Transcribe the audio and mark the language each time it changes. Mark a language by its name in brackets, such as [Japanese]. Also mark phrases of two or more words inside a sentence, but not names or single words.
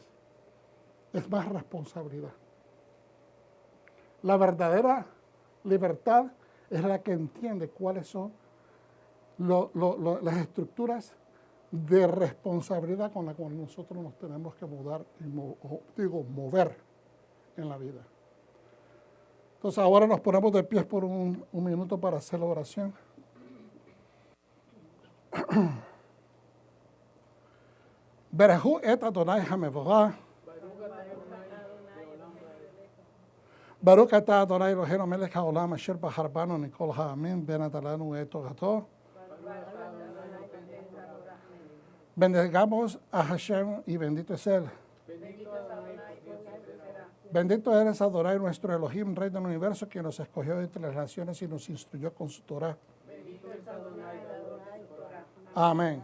[Spanish] Es más responsabilidad. La verdadera libertad es la que entiende cuáles son las estructuras de responsabilidad con la cual nosotros nos tenemos que mover en la vida. Entonces ahora nos ponemos de pies por un minuto para hacer la oración. [Hebrew] ברכו את אדוני המבורך. ברוך אתה אדוני אלוהינו מלך העולם אשר בחר בנו מכל העמים ונתן לנו את תורתו. [Spanish] Bendigamos a Hashem y bendito es Él. Bendito eres Adonai, nuestro Elohim, Rey del universo, quien nos escogió entre las naciones y nos instruyó con su Torah. Amén.